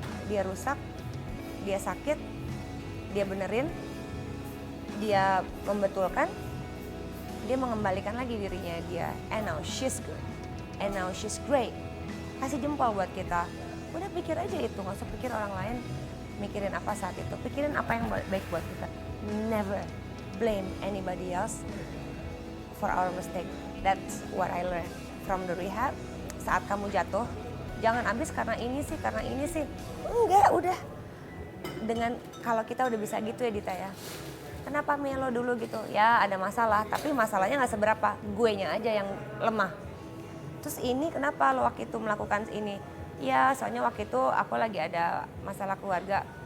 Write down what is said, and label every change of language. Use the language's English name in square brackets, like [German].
[Indonesian] Dia rusak, dia sakit, dia benerin, dia membetulkan, dia mengembalikan lagi dirinya dia. [English] And now she's good. And now she's great. [Indonesian] Kasih jempol buat kita. Udah pikir aja itu, gak usah pikir orang lain mikirin apa saat itu. Pikirin apa yang baik buat kita. [English] Never blame anybody else for our mistake. That's what I learned from the rehab. [Indonesian] Saat kamu jatuh, jangan abis karena ini sih. Enggak, udah. Dengan kalau kita udah bisa gitu ya Dita ya. Kenapa melo dulu gitu? Ya ada masalah, tapi masalahnya gak seberapa. Guenya aja yang lemah. Terus ini kenapa lo waktu itu melakukan ini? Ya soalnya waktu itu aku lagi ada masalah keluarga.